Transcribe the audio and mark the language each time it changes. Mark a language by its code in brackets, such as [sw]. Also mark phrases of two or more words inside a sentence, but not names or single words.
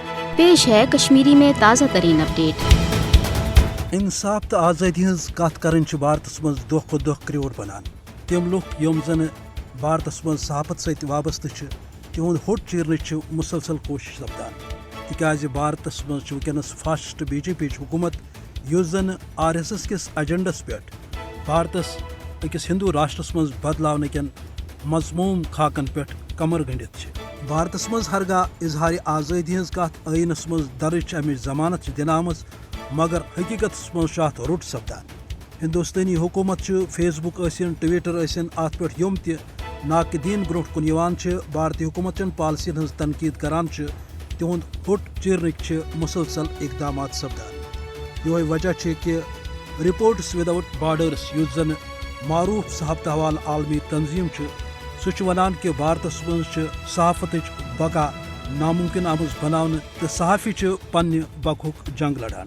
[ur] پیش ہے کشمیری میں تازہ ترین اپڈیٹ۔ [ks] انصاف تو آزادی ہز کت کرن بھارتس مز دہ کھت دہ کریور بنان۔ تم لوگ یم زن بھارتس مز صحافت ست وابستہ تہد ہوٹ چیرنچ مسلسل کوشش سپدان، تکیاز بھارتس مز ونکس فاسسٹ بی جے پی حکومت یس زن RSS کس ایجنڈس پہ بھارتس اکس ہندو راشٹرس مز بدلاون کن مضموم خاکن پہ کمر گنڈت۔ بھارتس مز ہرگاہ اظہار آزادی ہز کت عینس مز درج امچ ضمانت دن آمز، مگر حقیقت مز ات رٹ سپدان۔ ہندوستانی حکومت فیس بک ٲسِن ٹویٹر ٲسِن ات پہ یم تہ ناقدین برو کن بھارتی حکومت چن پالسین ہز تنقید کران تہد ہوٹ چیرنک مسلسل اقدامات سپدان۔ یہ وجہ کہ رپورٹس وداؤٹ بارڈرس یس زن معروف صحافت حوالہ عالمی تنظیم سہ ونان کہ بھارتس مز صحافت بقا ناممکن آمز بناونہ تو صحافی پنہ بقہک جنگ لڑان۔